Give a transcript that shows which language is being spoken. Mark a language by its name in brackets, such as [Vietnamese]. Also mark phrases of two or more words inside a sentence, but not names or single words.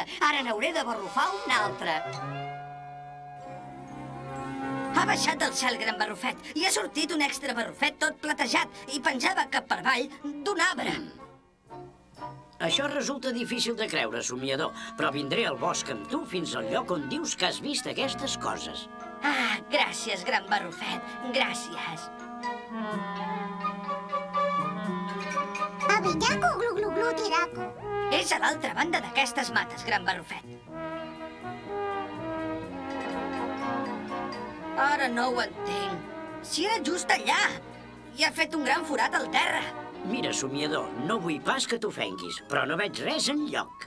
[Catalan] Ara n'hauré de barrufar un altre. Ha baixat del cel, gran barrufet, i ha sortit un extra barrufet tot platejat i penjava cap per avall d'un arbre. Això resulta difícil de creure, somiador, però vindré al bosc amb tu fins al lloc on dius que has vist aquestes coses. Ah, gràcies, gran barrufet, gràcies. Avinyako, glu, glu, glu, tiraco. És a l'altra banda d'aquestes mates, gran barrufet. Ara no ho entenc. Si era just allà. I ha fet un gran forat al terra. Mira, somiador, no vull pas que t'ofenguis, però no veig res enlloc.